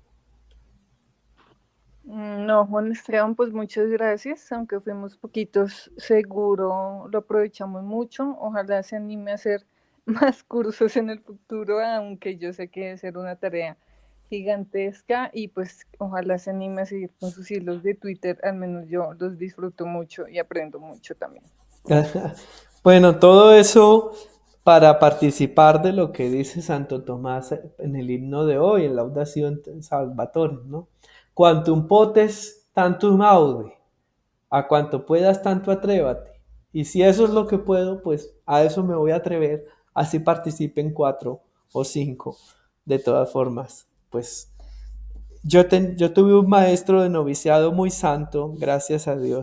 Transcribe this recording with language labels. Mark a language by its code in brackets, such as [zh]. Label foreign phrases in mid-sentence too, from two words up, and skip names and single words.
[es] No, Juan Esteban, pues muchas gracias, aunque fuimos poquitos, seguro lo aprovechamos mucho, ojalá se anime a hacer más cursos en el futuro, aunque yo sé que debe ser una tarea gigantesca y pues ojalá se anime a seguir con sus hilos de Twitter, al menos yo los disfruto mucho y aprendo mucho también. Bueno, todo eso para participar de lo que dice Santo Tomás en el himno de hoy, en Laudación Salvatore, ¿no? [la] Quantum potes, tantum aude. [es] A cuanto puedas, tanto atrévate. Y si eso es lo que puedo, pues a eso me voy a atrever. Así participen 4 o 5. De todas formas, pues yo tuve un maestro de noviciado muy santo, gracias a Dios.